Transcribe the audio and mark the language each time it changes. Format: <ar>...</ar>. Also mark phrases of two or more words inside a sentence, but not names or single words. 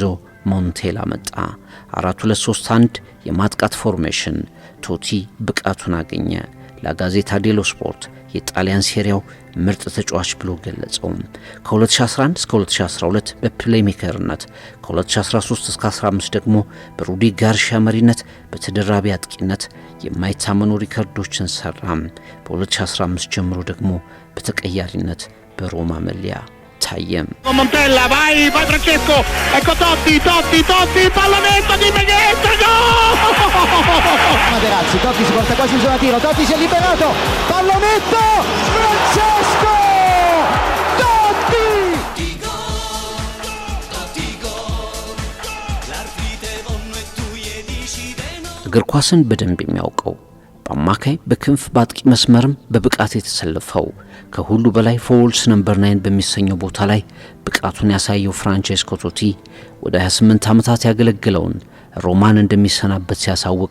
<am>ሞንቴላ መጣ። 4-2-3-1 የማጥቃት ፎርሜሽን። ቶቲ ብቃቱን አገኘ። ላጋዜታ ዴሎ ስፖርት የጣሊያን ሴሪያው ምርጥ ተጫዋች ብሎ ገለጸው። ከ2011 እስከ 2012 በፕሌይሜከርነት፣ ከ2013 እስከ 15 ደግሞ በሩዲ ጋርሺያ መሪነት በተደራቢ አጥቂነት የማይታመኑ ሪከርዶችን ሰራ። በ2015 ጀምሮ ደግሞ በተቀያሪነት በሮማ መለያ ታየ።</am> <it>Montella, vai Francesco, ecco Totti, pallonetto di Menghetta, gol! Materazzi, Totti si porta quasi in zona tiro, Totti si è liberato, pallonetto, Francesco! Totti!</it> <am>እግር ኳስን በደንብ የሚያውቀው በአማካይ በክንፍ በአጥቂ መስመርም በብቃት የተሰለፈው ከሁሉ በላይ</am> <en>false number</en> <am>9 በሚሰኘው ቦታ ላይ ብቃቱን ያሳየው ፍራንቼስኮ ቶቲ ወደ 28 ዓመታት ያገለገለውን ሮማን እንደሚሰናበት ሲያሳውቅ</am>